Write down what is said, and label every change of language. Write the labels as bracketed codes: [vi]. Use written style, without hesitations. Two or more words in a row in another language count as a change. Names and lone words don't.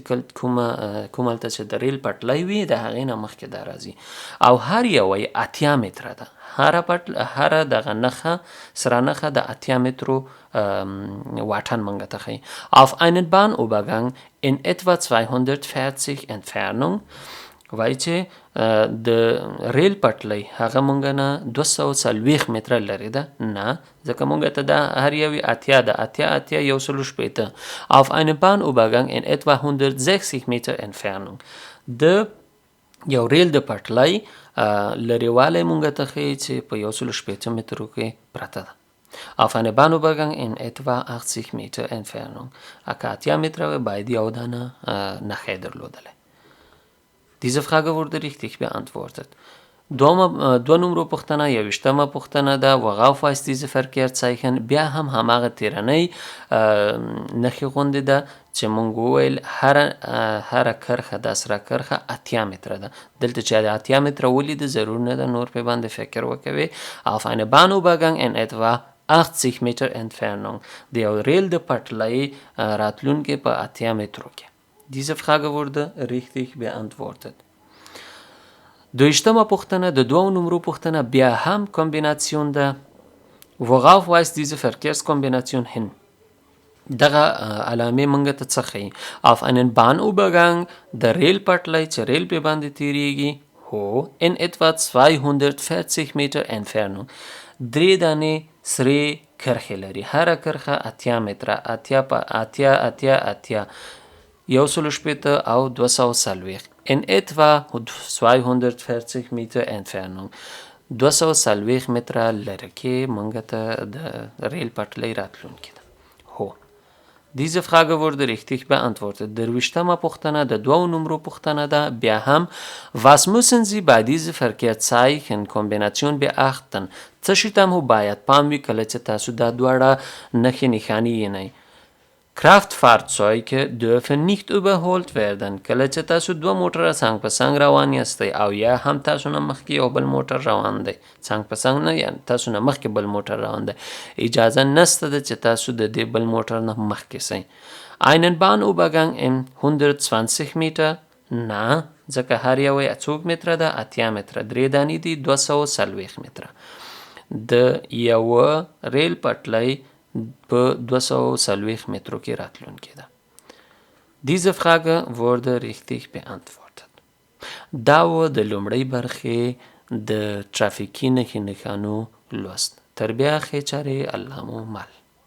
[ps] کوم هلته چې د ریل پټلۍ وي د هغې نه مخکې دا راځي او هر یوه یې 8 متره ده. هره دغه نښه سره نښه د 8 مترو Wattern مونږ ته ښیي. [de] Auf einen Bahnübergang in etwa 240 Entfernung [ps] وایي چې د ریل پټلۍ هغه مونږ نه 240 متره لرې ده. نه، ځکه مونږ ته دا هر یوې 8 ده. 8 160. [de] Auf einen Bahnübergang in etwa 160 Meter Entfernung [ps] د یو ریل د پټلۍ لرېوالی مونږ ته ښیي چې په 160 مترو کې پرته ده. [de] Auf eine Bahnübergang in etwa 80 Meter Entfernung. Aka 8 Meter bei die Audana nach Ederlodele. Diese Frage wurde richtig beantwortet. [ps] دو نمرو پوښتنه 21مه پوښتنه ده [de] worauf weist diese Verkehrszeichen. [ps] بیا هم هماغه تیرنۍ نښې غوندې ده چې مونږ وویل هره کرښه د سره کرښه 8 متره ده. دلته چې د 8 متره ولیده ضرور نه ده نور پې باندې فکر وکوي. [de] Auf eine Bahnübergang in etwa 80 Meter Entfernung [ps] د یو ریل د پټلۍ راتلونکې په 8 مترو کې. [de] Diese Frage wurde richtig beantwortet. [ps] 22مه پوښتنه د دوو نمرو پوښتنه بیا هم کومبیناسیون ده. [de] worauf weist diese Verkehrskombination hin. [ps] دغه علامې مونږ ته څه ښیي. [de] Auf einen Bahnübergang [ps] د ریل پټلۍ چې ریل پې باندې تیریږي هو [de] in etwa 240 Meter Entfernung [ps] 3 دانې سرې کرښې لري. هره کرښه 8 متره 8 په 8 160 او 240 [de] in etwa 240 Meter Entfernung [ps] 240 متره لرې کې مونږ ته د ریل پټلۍ راتلونکې ده. هو. [de] Diese Frage wurde richtig beantwortet. [ps] 23مه پوښتنه د دوو نمرو پوښتنه ده. بیا هم [de] was müssen Sie bei dieser Verkehrszeichen-Kombination beachten. [ps] څه شي ته مو باید پام وي کله چې تاسو دا دواړه نښې نښانې وینئ. [de] Kraftfahrzeuge dürfen nicht überholt werden. [ps] کله چې تاسو دوه موټره څنګ په څنګ روان یاستئ او یا هم تاسو نه مخکې یو بل موټر روان دی څنګ په څنګ نه یا تاسو نه مخکې بل موټر روان دی اجازه نشته ده چې تاسو د دې بل موټر نه مخکې سئ. [de] Einen Bahnübergang in 120 Meter. [ps] نه، ځکه هر یو یې څوک متره ده 8 متره 3 دانې دي 240 متره. د یوه ریل پټلۍ په 240 مترو کې راتلونکې ده. [de] Diese Frage wurde richtig beantwortet. [ps] دا و د لومړۍ برخې د ترافیکي نښې نښانو لوست. تر بیا ښې چارې الله مو مل.